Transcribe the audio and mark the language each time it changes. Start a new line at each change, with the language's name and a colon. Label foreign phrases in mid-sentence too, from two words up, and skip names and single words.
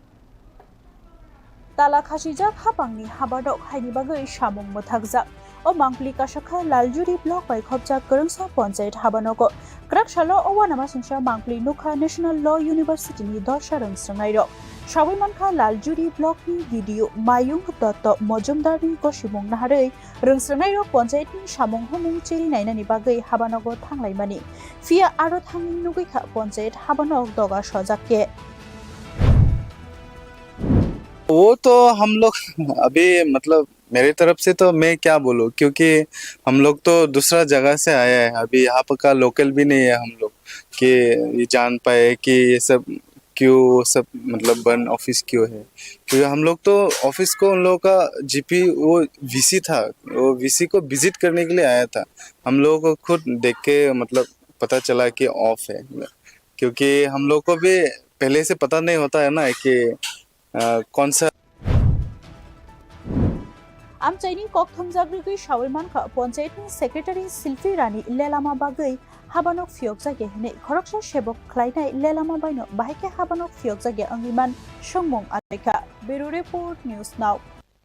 Kok Borok: tala khasijak habangni habadok haini bagai samung mothakjak o mangpli kasakha Laljuri Block by khopjaknai Panchayat Habanok kraksalo owanama singsa mangpli nukha National Law University ni dorsa rungsrangai rok Sabai mankha Laljuri Block ni video mayung dotto mojumdarni gosimung naharei rungsrangai rok Panchayatni samung humung chiri nainani bagai habanogo thanglai phia aro thangni nugaikha Panchayat Habanok doga sojakke
Hindi: वो तो हम लोग अभी मतलब मेरी तरफ से तो मैं क्या बोलूं क्योंकि हम लोग तो दूसरा जगह से आए हैं अभी यहाँ का लोकल भी नहीं है हम लोग कि ये जान पाए कि ये सब क्यों सब मतलब बंद ऑफिस क्यों है क्योंकि हम लोग तो ऑफिस को उन लोगों का जीपी वो वीसी था वो वीसी को विजिट करने के लिए आया था हम लोगों को खुद देख के मतलब पता चला कि ऑफ है क्योंकि हम लोग को भी पहले से पता नहीं होता है ना कि कौन सा
Kok Borok: आमचाइनि कक्थमजाग्रिगै सावै मानखा पंचायतनि सेक्रेटारि शिल्पी रानी lelama bagai habanok phiyokjakya hine khoroksa sebok khlainai lelama baino bahike habanok phiyokjakya angiman songmung aika Bureau Report News Now